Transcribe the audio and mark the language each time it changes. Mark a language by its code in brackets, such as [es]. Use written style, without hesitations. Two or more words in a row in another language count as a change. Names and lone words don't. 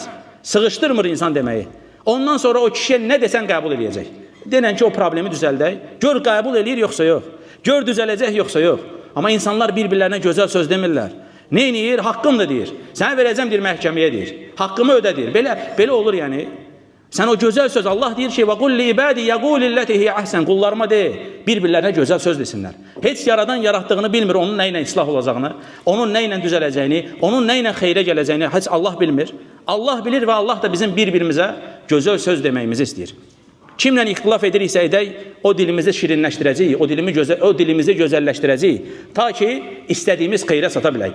[az] Sığışdırmır insan deməyi. Ondan sonra o kişiyə nə desən qəbul edəcək. Denən ki, o problemi düzəldək. Gör qəbul eləyir yoxsa yox. Gör düzələcək yoxsa yox. Amma insanlar bir-birlərinə gözəl söz demirlər. Neyniyir? Haqqımdır deyir. Sənə verəcəm deyir məhkəməyə deyir. Haqqımı ödə deyir. Belə olur yəni. Sən o gözəl söz, Allah deyir ki, [ar] وَقُلْ لِعِبَادِ يَقُولِ اللَّتِي هِيَ أَحْسَنُ [az] Qullarıma de, bir-birlərinə gözəl söz desinlər. Heç yaradan yaratdığını bilmir, onun nə ilə islah olacağını, onun nə ilə düzələcəyini, onun nə ilə xeyrə gələcəyini heç Allah bilmir. Allah bilir və Allah da bizim bir-birimizə gözəl söz deməyimizi istəyir. Kimlə ixtilaf ediriksə edək, o dilimizi şirinləşdirəcəyik, o dilimizi gözəlləşdirəcəyik, ta ki, istədiyimiz xeyrə sata bilək.